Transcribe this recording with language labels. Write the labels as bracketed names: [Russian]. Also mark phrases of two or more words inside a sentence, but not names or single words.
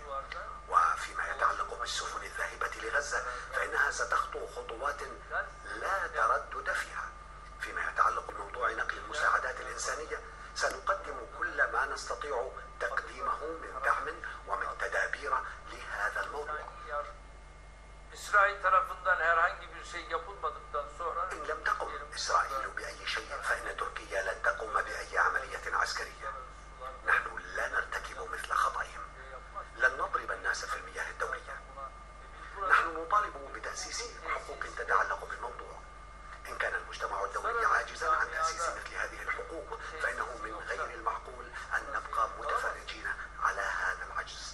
[Arabic] وفيما يتعلق بالسفن الذاهبة لغزة فإنها ستخطو خطوات لا تردد فيها. فيما يتعلق بموضوع نقل المساعدات الإنسانية سنقدم كل ما نستطيع تقديمه من دعم ومن تدابير لهذا الموضوع. [Turkish] İsrail tarafından herhangi bir şey yapılmadıktan sonra [Arabic] إن لم تقم إسرائيل بأي شيء فإن تركيا لن تقوم بأي عملية عسكرية. نحن لا نرتكب مثل خطئهم، لن نضرب الناس في المياه الدولية. نحن نطالب بتأسيس حقوق تتعلق بالموضوع. إن كان المجتمع الدولي عاجزا عن تأسيس مثل هذه الحقوق فإنه من غير المعقول أن نبقى متفرجين على هذا العجز.